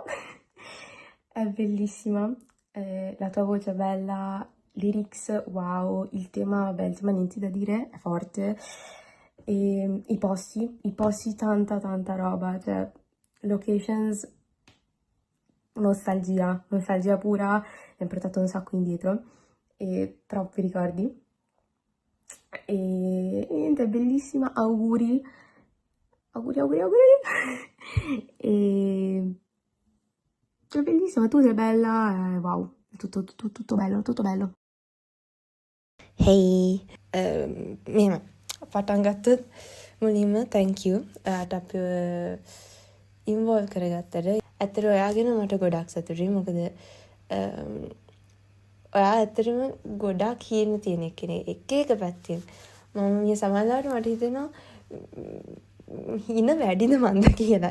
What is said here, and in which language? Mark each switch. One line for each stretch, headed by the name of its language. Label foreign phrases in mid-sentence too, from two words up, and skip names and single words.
Italian: È bellissima, la tua voce è bella,
English: lyrics wow,
Italian: il tema, beh, il tema niente da dire, è forte, e i posti tanta roba, cioè locations, nostalgia pura, mi ha portato un sacco indietro e troppi ricordi. E niente, è bellissima, auguri. E è bellissima, tu sei bella, wow, è tutto bello, tutto bello.
Sinhala: Hey, මෙහෙම පටන් ගත්තොත් මුලින්ම
English: thank you
Sinhala: ඔයාට අපිව ඉන්වෝල්ව් කරගත්තට. ඇත්තට ඔයා ගැන මට ගොඩක් සතුටුයි. මොකද ඔයා ඇත්තටම ගොඩක් හීන තියෙන කෙනෙක්. එක පැත්තෙන් මම මේ සමහරවිට මට හිතෙනවා හීන වැඩිද මන්ද කියලා.